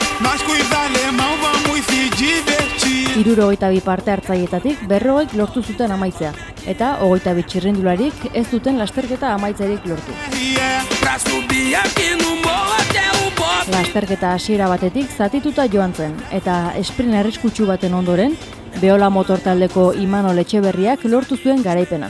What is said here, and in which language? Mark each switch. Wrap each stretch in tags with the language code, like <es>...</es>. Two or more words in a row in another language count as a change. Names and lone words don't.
<pt>Nós com os alemão vamos se divertir.</pt> <eu>62 parte hartzaietatik 40 lortu zuten amaitzea, eta 22 txirrindularik ez duten lasterketa amaitzerik lortu. Lasterketa hasiera batetik zatituta joan zen, eta sprint arriskutsu baten ondoren, Beola motor taldeko Imanol Etxeberriak lortu zuen garaipena.</eu>